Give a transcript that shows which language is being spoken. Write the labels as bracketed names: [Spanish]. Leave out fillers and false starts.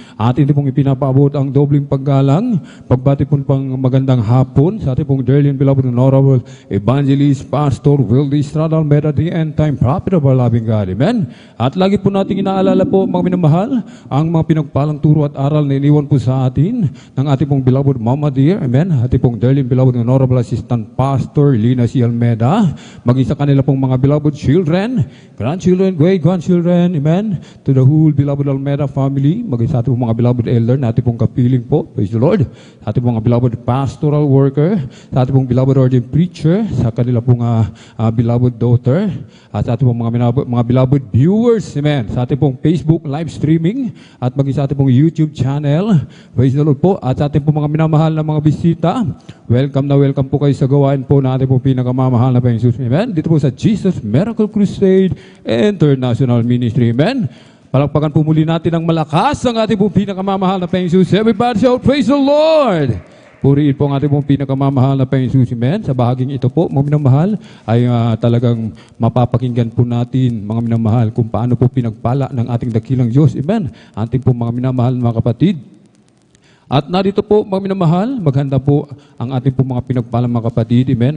[Filipino] Atin din pong ipinapaabot ang dobling paggalang, pagbati po pang magandang hapon sa ating pong [English] dearly and beloved and honorable [Filipino] Evangelist, Pastor Wildy Estrada Almeida, [English] the end time prophet of our loving God. [Filipino] Amen. At lagi po natin inaalala po mga minamahal, ang mga pinagpalang turo at aral na iniwan po sa atin ng ating pong beloved Mama Dear. Amen. Ating pong [English] dearly and beloved and honorable Assistant Pastor Lina C. [Filipino] Almeida, maging sa kanila pong mga beloved children, grandchildren, great-grandchildren, amen, [English] to the whole beloved Almeida family, [Filipino] maging sa ating pong mga beloved elder na ating pong kapiling po, [English] praise the Lord, [Filipino] sa ating pong mga beloved pastoral worker, sa ating pong beloved ordained preacher, sa kanila pong beloved daughter, at sa ating pong mga beloved viewers, amen, sa ating pong Facebook live streaming, at maging sa ating pong YouTube channel, [English] praise the Lord [Filipino] po, at sa ating pong mga minamahal na mga bisita, welcome na welcome po kayo sa gawain po na ating pong pinakamamahal na Panginoon Jesus. Amen. Dito po sa Jesus Miracle Crusade International Ministry. Amen. Palakpakan po muli natin ang malakas ang ating pong pinakamamahal na Panginoon Jesus. [English] Everybody shout, praise the Lord! [Filipino] Purihin po ang ating pong pinakamamahal na Panginoon Jesus. Amen. Sa bahaging ito po, mga minamahal, ay talagang mapapakinggan po natin, mga minamahal, kung paano po pinagpala ng ating dakilang Diyos. Amen. Ating po mga minamahal mga kapatid. At narito po, mga minamahal, maghanda po ang ating po mga pinagpalang mga kapatid. Amen.